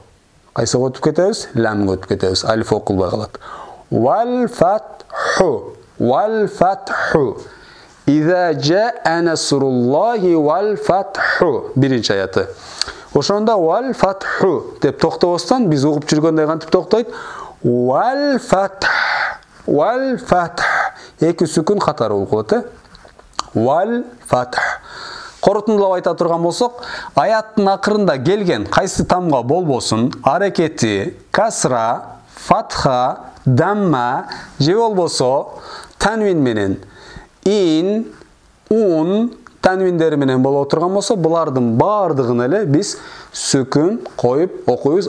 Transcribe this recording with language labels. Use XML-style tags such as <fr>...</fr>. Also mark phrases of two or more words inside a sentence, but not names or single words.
<ky>Кайсыга өтүп кетебиз? Ламга өтүп кетебиз. Алиф окулбай калат.</ky> <ar>والفتح. والفتح. إذا جاء نصر الله والفتح.</ar> <ky>Биринчи аяты. Ошондо</ky> <ar>والفتح</ar> <ky>деп токтобостон биз угуп жүргөндөй кантип токтойт?</ky> <ar>والفتح. والفتح.</ar> <ky>Эки сүкүн катары болуп калат,</ky> <ar>والفتح.</ar> <ky>Корутундулап айта турган болсок, аяттын акырында келген кайсы тамга болбосун, аракети касра, фатха, дамма же болбосо танвин менен ин, ун танвиндери менен боло турган болсо, булардын баардыгын эле биз сүкүн коюп окуйбуз.</ky>